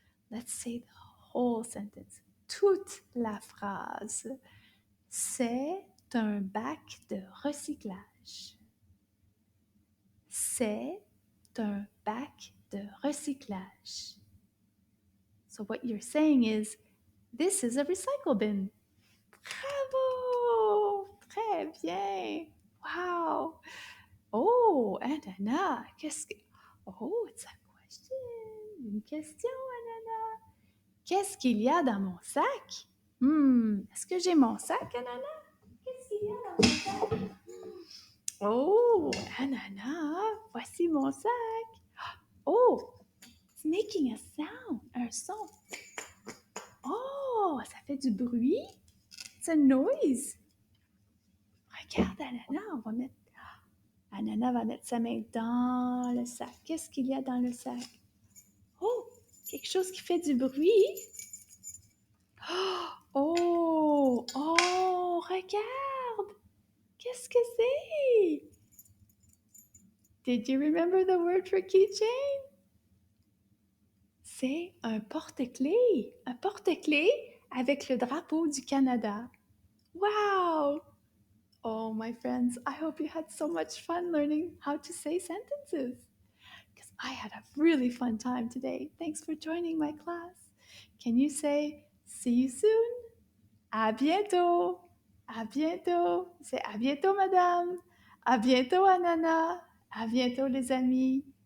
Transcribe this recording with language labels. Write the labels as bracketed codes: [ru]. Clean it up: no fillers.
[en] Let's say the whole sentence. [fr] Toute la phrase. C'est un bac de recyclage. C'est un bac de recyclage. [en] So what you're saying is, this is a recycle bin. [fr] Bravo! Très bien! Wow! [en] Oh, and Anna, [fr] qu'est-ce que... [en] Oh, it's a question. [fr] Une question, Anana. Qu'est-ce qu'il y a dans mon sac? Est-ce que j'ai mon sac, Anana? Qu'est-ce qu'il y a dans mon sac? Oh, Anana, voici mon sac. [en] Oh, it's making a sound, [fr] un son. Oh, ça fait du bruit. [en] It's a noise. [fr] Regarde, Anana va mettre sa main dans le sac. Qu'est-ce qu'il y a dans le sac? Oh, quelque chose qui fait du bruit. Oh, oh, regarde. Qu'est-ce que c'est? [en] Did you remember the word for keychain? [fr] C'est un porte-clés. Un porte-clés avec le drapeau du Canada. Wow! [en] Oh, my friends, I hope you had so much fun learning how to say sentences. Because I had a really fun time today. Thanks for joining my class. Can you say, see you soon? [fr] À bientôt! À bientôt! C'est à bientôt, madame! À bientôt, Anana! À bientôt, les amis!